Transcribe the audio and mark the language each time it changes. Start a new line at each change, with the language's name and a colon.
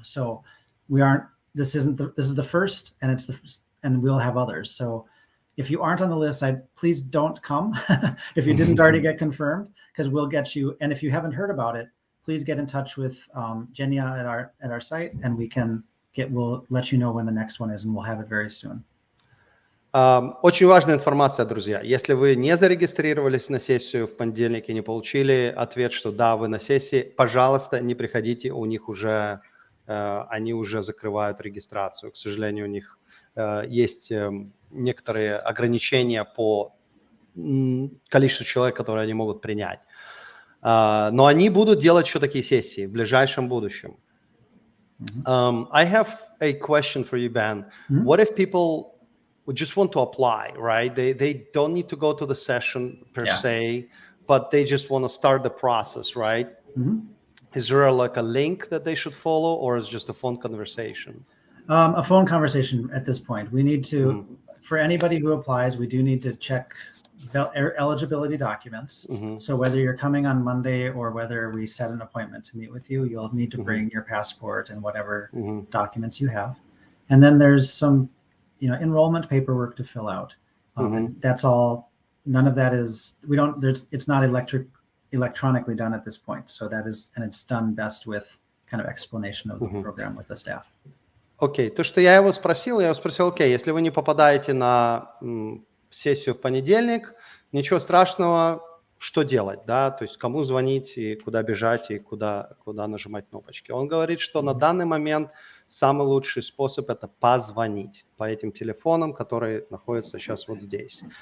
English: So we aren't. This is the first, and we'll have others. So if you aren't on the list, please don't come if you didn't already get confirmed, because we'll get you. And if you haven't heard about it, please get in touch with Jenya at our site, and we'll let you know when the next one is, and we'll have it very soon.
Russian: Очень важная информация, друзья. Если вы не зарегистрировались на сессию в понедельник и не получили ответ, что да, вы на сессии, пожалуйста, не приходите, у них уже они уже закрывают регистрацию. К сожалению, у них есть некоторые ограничения по количеству человек, которые они могут принять. Но они будут делать еще такие сессии в ближайшем будущем.
English: I have a question for you, Ben. What if people would just want to apply, right? They don't need to go to the session per se, but they just want to start the process, right? Is there like a link that they should follow, or is it just a phone conversation? A phone conversation at this point. We need to, for anybody who applies, we do need to check eligibility documents. So whether you're coming on Monday or whether we set an appointment to meet with you, you'll need to bring your passport and whatever documents you have. And then there's some, enrollment paperwork to fill out. And that's all. None of that is, it's not electronically done at this point. So that is, and it's done best with kind of explanation of the program with the staff.
Russian: Окей, то, что я его спросил, окей, если вы не попадаете на сессию в понедельник, ничего страшного, что делать, да, то есть кому звонить и куда бежать и куда нажимать кнопочки. Он говорит, что на данный момент самый лучший способ – это позвонить по этим телефонам, которые находятся сейчас вот здесь.